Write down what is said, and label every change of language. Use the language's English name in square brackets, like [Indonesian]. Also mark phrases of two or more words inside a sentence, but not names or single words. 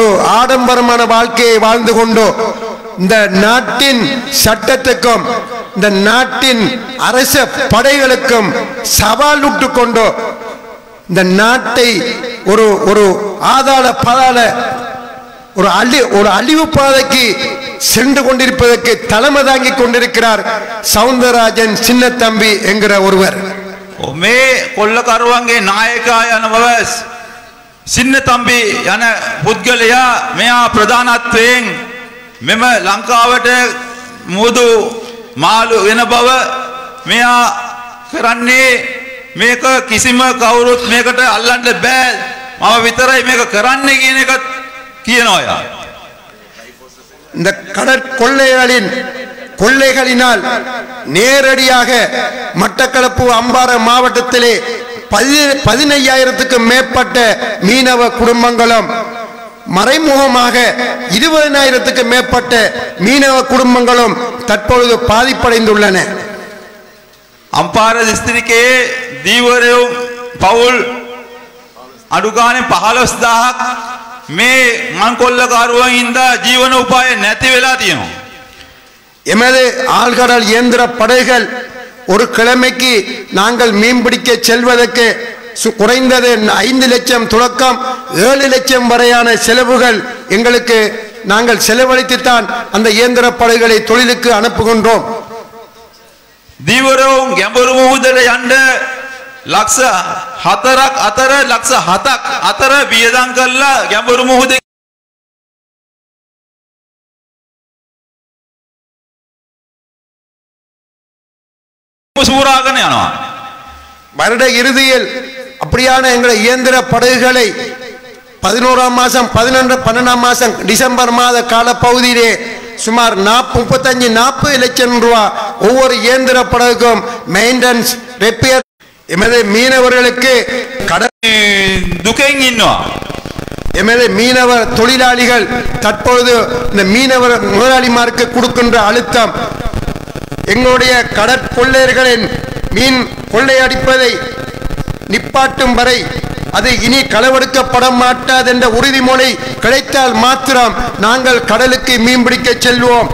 [Tamil] ஆடம்பரமான வாழ்க்கையை வாழ்ந்து கொண்டு இந்த நாட்டின் சட்டத்துக்கும் இந்த நாட்டின் அரச படைகளுக்கும் சவால் விட்டு கொண்டு இந்த நாட்டை ஒரு ஆதாள பாதாள ஒரு அழிவு பாதைக்கு சென்று கொண்டிருப்பதற்கு தலைமை தாங்கிக் கொண்டிருக்கிறார் சவுந்தரராஜன் சின்ன தம்பி என்கிற ஒருவர். [Sinhala] මේ කොල්ලකරුවන්ගේ නායකයා යන බව සින්න තම්බි යන පුද්ගලයා මෙයා ප්‍රධානත්වයෙන් මෙම ලංකාවට මුදු මාළු වෙන බව මෙයා කරන්නේ මේක කිසිම කවුරුත් මේකට අල්ලන්න බෑ මම විතරයි මේක කරන්නේ කියන එක කියනවා. [Tamil] இந்த கொள்ளைகளினால் நேரடியாக மட்டக்களப்பு அம்பாறை மாவட்டத்திலே 15,000க்கும் மேற்பட்ட மீனவ குடும்பங்களும் மறைமுகமாக 20,000க்கும் மேற்பட்ட மீனவ குடும்பங்களும் தற்பொழுது பாதிப்படைந்துள்ளன. [Sinhala] අම්පාර දිස්ත්‍රික්කයේ දීවරයෝ පවුල් අඩු ගානේ 15000ක් මේ මංකොල්ලකරුවන් හින්දා ජීවන උපාය නැති වෙලා තියෙනවා. [Tamil] எமது ஆழ்கடல் இயந்திர படைகள் ஒரு கிழமைக்கு நாங்கள் மீன்பிடிக்க செல்வதற்கு குறைந்தது 5 லட்சம் தொடக்கம் 7 லட்சம் வரையான செலவுகள் எங்களுக்கு நாங்கள் செலவழித்துத்தான் அந்த இயந்திர படைகளை தொழிலுக்கு அனுப்புகின்றோம். [Sinhala] දීවරයෝ ගැඹුරු මුහුදට යන්න ලක්ෂ 4ක් අතර ලක්ෂ 7ක් අතර වියදම් කරලා ගැඹුරු මුහුදේ සූරාගෙන යනවා. [Tamil] வருட இறுதியில் அப்படியான எங்கள் இயந்திர படகுகளை 11ஆம் மாதம் 12ஆம் மாதம் டிசம்பர் மாத காலப்பகுதியிலே சுமார் 35-40 லட்சம் ரூபாய் ஒவ்வொரு இயந்திர படகுக்கும் [English] maintenance repair. [Tamil] எமது மீனவர்களுக்கு [Sinhala] දුකෙන් ඉන්නවා. [Tamil] எமது மீனவர் தொழிலாளிகள் தற்பொழுது இந்த மீனவர் முதலாளிமாருக்கு கொடுக்கின்ற அழுத்தம் எங்களுடைய கடற்கொள்ளையர்களின் மீன் கொள்ளையடிப்பதை நிப்பாட்டும் வரை அது இனி களவெடுக்கப்பட மாட்டாது என்ற உறுதிமொழி கிடைத்தால் மாத்திரம் நாங்கள் கடலுக்கு மீன்பிடிக்க செல்வோம்.